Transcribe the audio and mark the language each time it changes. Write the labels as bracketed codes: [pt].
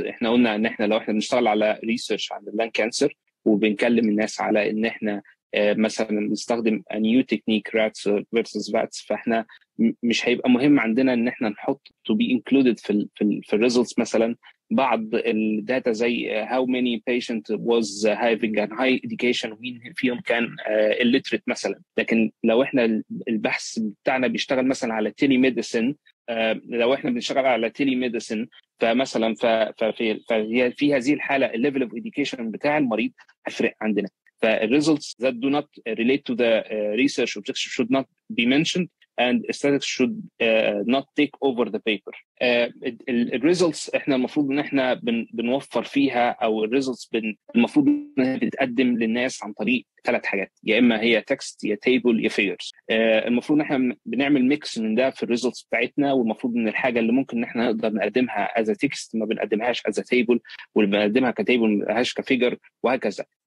[ar] احنا قلنا ان احنا لو احنا بنشتغل على ريسيرش على اللان كانسر وبنكلم الناس على ان احنا مثلا بنستخدم نيو تكنيك راتس فيرسز راتس، فاحنا مش هيبقى مهم عندنا ان احنا نحط [en] to be included [ar] في الريزلتس مثلا بعض الداتا زي [en] how many patient was having a high education [ar] ومين فيهم كان illiterate مثلا. لكن لو احنا البحث بتاعنا بيشتغل مثلا على تيلي ميديسن، لو احنا بنشتغل على تيلي ميديسن فمثلا في هذه الحاله الليفل اوف education بتاع المريض هيفرق عندنا. [en] فالريزلتس that do not relate to the research objective should not be mentioned and statistics should not take over the paper. [ar] الريزلتس احنا المفروض ان احنا بنوفر فيها، او الريزلتس المفروض انها بتتقدم للناس عن طريق 3 حاجات، يا اما هي تكست يا تيبل يا فيجرز. المفروض ان احنا بنعمل ميكس من ده في الريزلتس بتاعتنا، والمفروض ان الحاجه اللي ممكن ان احنا نقدر نقدمها از تكست ما بنقدمهاش از تيبل، واللي بنقدمها كتيبل ما بنقدمهاش كفيجر، وهكذا.